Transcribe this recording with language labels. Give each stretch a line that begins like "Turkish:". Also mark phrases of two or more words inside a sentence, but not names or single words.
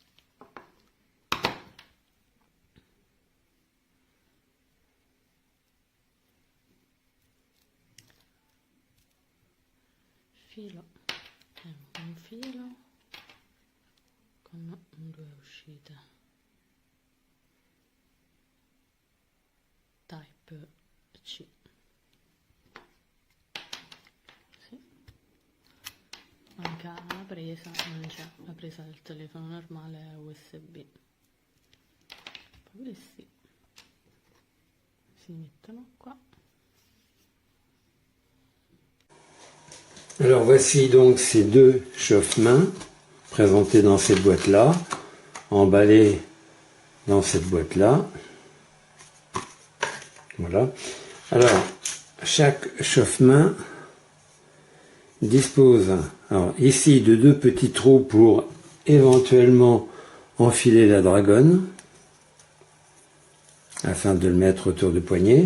Italian: Filo è un filo con due uscite type C. Sì. Manca la presa, non c'è la presa del telefono normale, è USB. Poi questi si mettono qua.
French: Alors voici donc ces deux chauffe-mains présentés dans cette boîte-là, emballés dans cette boîte-là. Voilà. Alors, chaque chauffe-main dispose alors, ici de deux petits trous pour éventuellement enfiler la dragonne, afin de le mettre autour du poignet.